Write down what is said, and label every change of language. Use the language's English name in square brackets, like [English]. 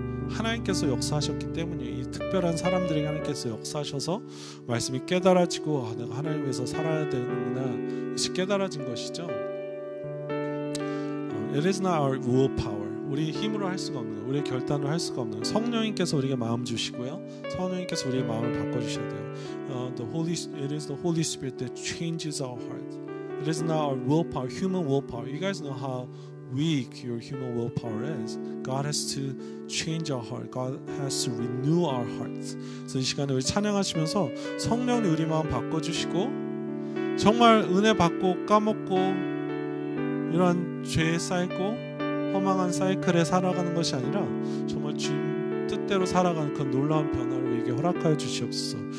[Korean] 하나님께서 역사하셨기 때문에 이 특별한 사람들에게 하나님께서 역사하셔서 말씀이 깨달아지고 내가 하나님 위해서 살아야 되는구나 이것이 깨달아진 것이죠. [English] It is not our willpower. [Korean] 우리 힘으로 할 수가 없는 거예요. 우리의 결단으로 할 수가 없는 거예요. 성령님께서 우리에게 마음 주시고요. 성령님께서 우리의 마음을 바꿔주셔야 돼요. [English] It is the Holy Spirit that changes our heart. It is not our willpower, human willpower. You guys know how weak your human willpower is. God has to change our heart. God has to renew our hearts. [Korean] 그래서 이 시간에 우리 찬양하시면서 성령님 우리 마음 바꿔주시고 정말 은혜 받고 까먹고 이런 죄에 쌓이고 허망한 사이클에 살아가는 것이 아니라 정말 주님 뜻대로 살아가는 그 놀라운 변화를 우리에게 허락하여 주시옵소서.